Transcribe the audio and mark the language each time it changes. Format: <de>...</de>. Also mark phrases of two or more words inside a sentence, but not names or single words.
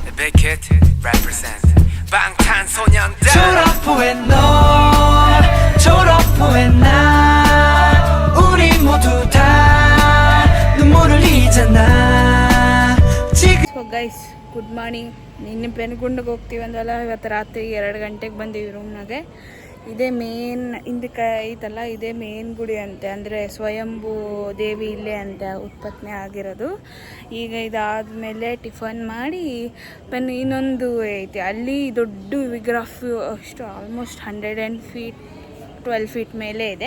<en>Big Hit represent 방탄소년단</en> <ko>졸업 후에 너 졸업 후에 나 우리 모두 다 눈물을 흘리잖아 지금.</ko> <en>so guys good morning.</en> <kn>ನಿನ್ನೆ ಪೆನ್ಗುಂಡಿಗೆ ಹೋಗ್ತೀವಿ ಅಂದಲ್ಲ, ಇವತ್ತು ರಾತ್ರಿ 2 ಗಂಟೆಗೆ ಬಂದೀವಿ ರೂಮ್ನಾಗೆ. ಇದೇ ಮೇನ್ ಹಿಂದಕ್ಕೆ ಐತಲ್ಲ, ಇದೇ ಮೇನ್ ಗುಡಿ ಅಂತೆ, ಅಂದರೆ ಸ್ವಯಂಭೂ ದೇವಿ ಇಲ್ಲೇ ಅಂತೆ ಉತ್ಪತ್ತಿ ಆಗಿರೋದು. ಈಗ ಇದಾದಮೇಲೆ ಟಿಫನ್ ಮಾಡಿ ಇನ್ನೊಂದು ಐತೆ ಅಲ್ಲಿ ದೊಡ್ಡ ವಿಗ್ರಹ, ಅಷ್ಟು</kn> <en>almost 12 feet</en> <kn>ಮೇಲೆ ಇದೆ.</kn>